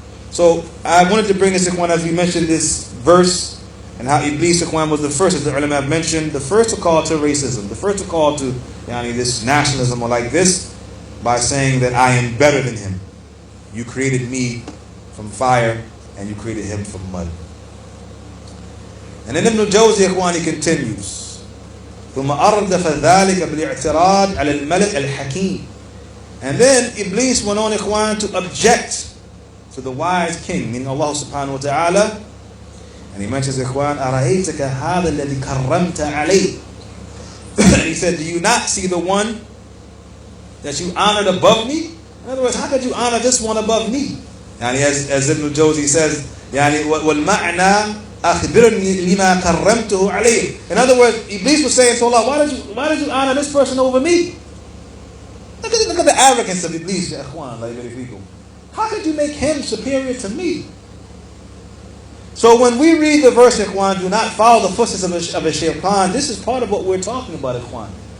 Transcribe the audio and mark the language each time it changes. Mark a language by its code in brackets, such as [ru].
[en] So I wanted to bring this, Ikhwan, as we mentioned this verse, and how Iblis, Ikhwan, was the first, as the ulama have mentioned, the first to call to racism, the first to call to this nationalism or like this, by saying that I am better than him. You created me from fire, and you created him from mud. And then Ibn al-Jawzi, Ikhwan, he continues. [ar] ثم أردف ذلك بالاعتراض على الملك الحكيم. [en] And then Iblis went on, Ikhwan, to object to the wise king, meaning Allah subhanahu wa ta'ala. And he mentions, Ikhwan, [ar] أرأيتك هذا الذي كرمت عليه. [en] And he said, do you not see the one that you honored above me? In other words, how could you honor this one above me? As Ibn al-Jawzi says, [ar] والمعنى أخبرني لما كرمته عليه. [en] In other words, Iblis was saying to Allah, why did you honor this person over me? Look at the arrogance of Iblis, ya Ikhwan, like many people. How could you make him superior to me? So when we read the verse, Ikhwan, do not follow the footsteps of a shaitan, this is part of what we're talking about, Ikhwan.